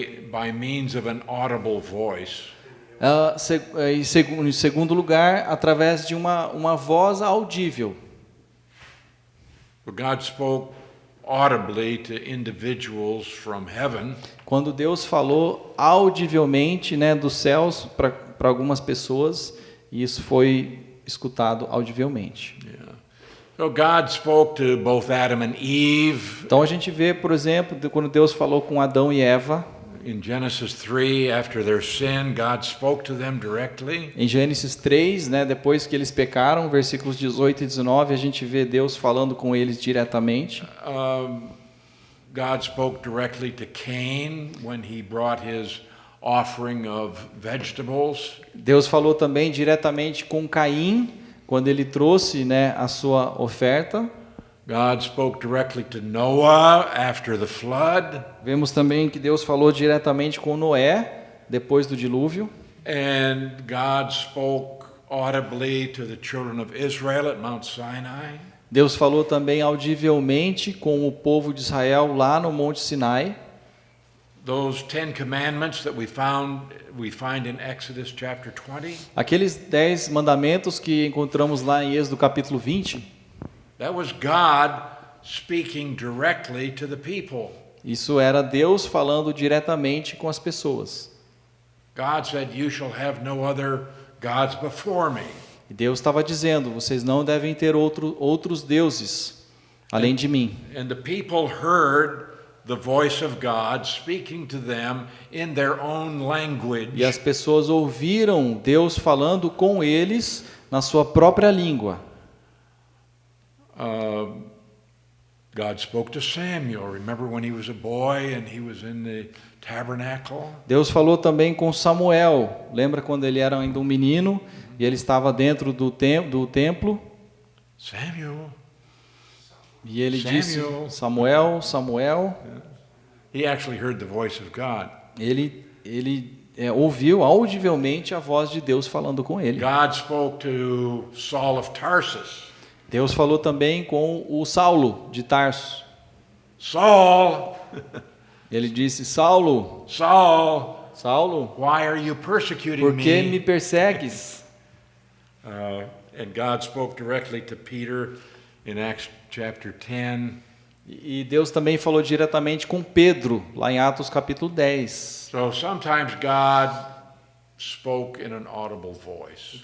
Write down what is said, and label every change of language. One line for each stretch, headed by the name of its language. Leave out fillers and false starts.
English: by means of an audible voice.
Portuguese: Em segundo lugar, através de uma voz audível.
English: God spoke audibly to individuals from heaven.
Portuguese: Quando Deus falou audivelmente, né, dos céus para algumas pessoas, e isso foi escutado audivelmente.
English: Yeah. So God spoke to both Adam and Eve.
Portuguese: Então a gente vê, por exemplo, quando Deus falou com Adão e Eva,
English: In Genesis 3, after their sin, God spoke to them directly.
Portuguese: em Gênesis 3, né, depois que eles pecaram, versículos 18 e 19, a gente vê Deus falando com eles diretamente.
English: God spoke directly to Cain when he brought his offering of vegetables.
Portuguese: Deus falou também diretamente com Caim, quando ele trouxe, né, a sua oferta.
English: God spoke directly to Noah after the flood.
Portuguese: Vemos também que Deus falou diretamente com Noé, depois do dilúvio.
English: And God spoke audibly to the children of Israel at Mount Sinai.
Portuguese: Deus falou também audivelmente com o povo de Israel lá no Monte Sinai.
English: Those 10 commandments that we find in Exodus chapter 20.
Portuguese: Aqueles 10 mandamentos que encontramos lá em Êxodo capítulo 20.
English: That was God speaking directly to the people.
Portuguese: Isso era Deus falando diretamente com as pessoas.
English: God said, "You shall have no other gods before me."
Portuguese: E Deus estava dizendo, vocês não devem ter outros deuses além de mim.
English: And the people heard the voice of God speaking to them in their own language.
Portuguese: E as pessoas ouviram Deus falando com eles na sua própria língua.
English: God spoke to Samuel. Remember when he was a boy and he was in the tabernacle?
Portuguese: Deus falou também com Samuel. Lembra quando ele era ainda um menino e ele estava dentro do templo?
English: Samuel.
Portuguese: E ele
English: Samuel.
Portuguese: disse: Samuel, Samuel.
English: He actually heard the voice of God.
Portuguese: Ele ouviu audivelmente a voz de Deus falando com ele.
English: God spoke to Saul of Tarsus.
Portuguese: Deus falou também com o Saulo de Tarso.
English: Saul,
Portuguese: Ele disse: Saulo,
English: Saul,
Portuguese: Saulo,
English: why are you persecuting
Portuguese: por que
English: me?
Portuguese: me persegues?
English: And God spoke directly to Peter in Acts chapter 10.
Portuguese: E Deus também falou diretamente com Pedro, lá em Atos capítulo 10.
English: So sometimes God spoke in an audible voice.